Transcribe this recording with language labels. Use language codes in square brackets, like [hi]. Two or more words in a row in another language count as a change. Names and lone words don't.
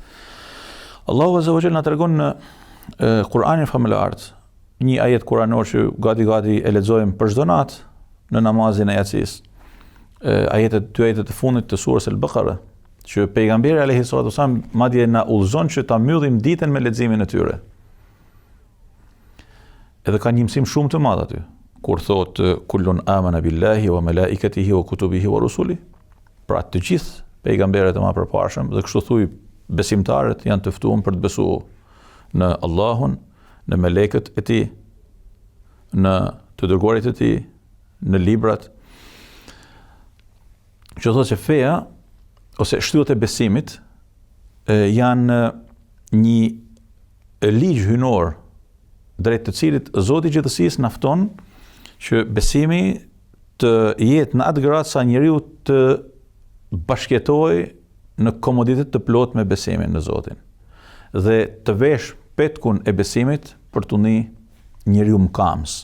[sq] Allahu [ar] عز وجل [sq] na tregon në Kur'anin famullar një ajet kuranor që gati e lexojmë për çdo natë në namazin e yatsis. Dy ajetet e fundit të surës Al-Baqara, që pejgamberi [ar] عليه الصلاة والسلام [sq] madje na udhëzon që ta mbyllim ditën me leximin e tyre. Edhe ka një mësim shumë të madh aty, kur thotë [ar] كل آمن بالله وملائكته وكتبه ورسله. [sq] Pra të gjithë pejgamberët e mëparshëm dhe kështu thuj besimtarët janë të ftuar për të besuar në Allahun, në melekët e tij, në të dërguarit e tij, në librat. Që thotë se feja ose shtyllat e besimit janë një ligj hynor drejt të cilit Zoti i gjithësisë na fton që besimi të jetë në atë gradë sa njeriu të bashkëtojë në komoditet të plot me besimin në Zotin dhe të vesh petkun e besimit për të njeriu mëkams.